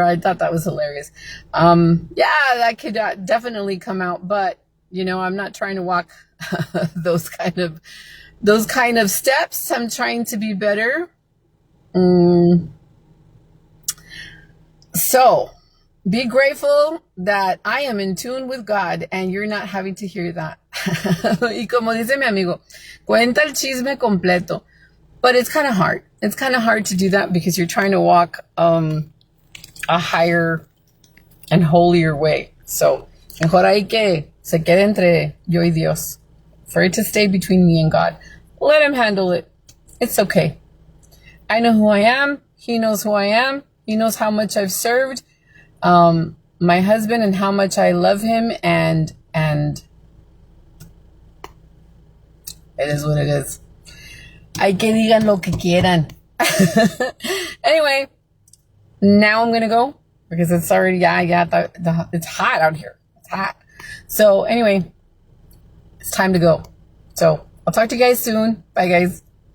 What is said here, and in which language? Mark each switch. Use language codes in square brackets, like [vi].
[en] I thought that was hilarious. Yeah, that could definitely come out, but you know, I'm not trying to walk those kind of steps. I'm trying to be better. So be grateful that I am in tune with God and you're not having to hear that. [es] Y como dice mi amigo, cuenta el chisme completo. [en] But it's kind of hard. It's kind of hard to do that because you're trying to walk a higher and holier way. [es] So, mejor hay que se quede entre yo y Dios. [en] For it to stay between me and God. Let him handle it. It's okay. I know who I am. He knows who I am. He knows how much I've served my husband and how much I love him, and it is what it is. [es] Ay, que digan lo que quieran. [en] Anyway, now I'm gonna go because it's already it's hot out here. It's hot. So anyway, it's time to go. So I'll talk to you guys soon. Bye, guys.